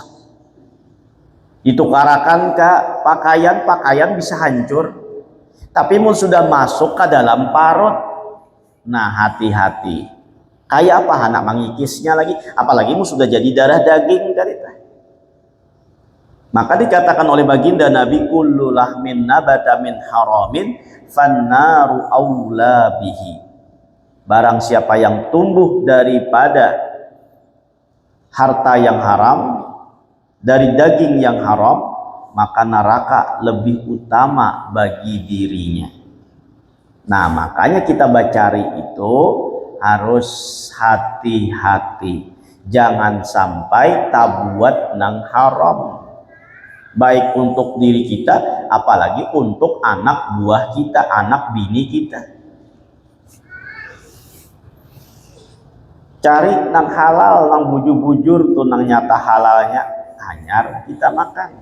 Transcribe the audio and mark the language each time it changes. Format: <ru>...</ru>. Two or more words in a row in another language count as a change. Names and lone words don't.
<bjn>Ditukarakan ke pakaian bisa hancur. Tapi mun sudah masuk ke dalam parut, nah hati-hati. Kayak apa anak mengikisnya lagi, apalagi mun sudah jadi darah daging karita. Maka dikatakan oleh baginda Nabi,</bjn> <ar>كل لحم نبت من حرام فالنار أولى به.</ar> <bjn>Barang siapa yang tumbuh daripada harta yang haram, dari daging yang haram, maka neraka lebih utama bagi dirinya. Nah, makanya kita cari itu harus hati-hati. Jangan sampai tabuat nang haram. Baik untuk diri kita, apalagi untuk anak buah kita, anak bini kita. Cari nang halal, nang bujur-bujur tuh nang nyata halalnya, hanyar kita makan.</bjn>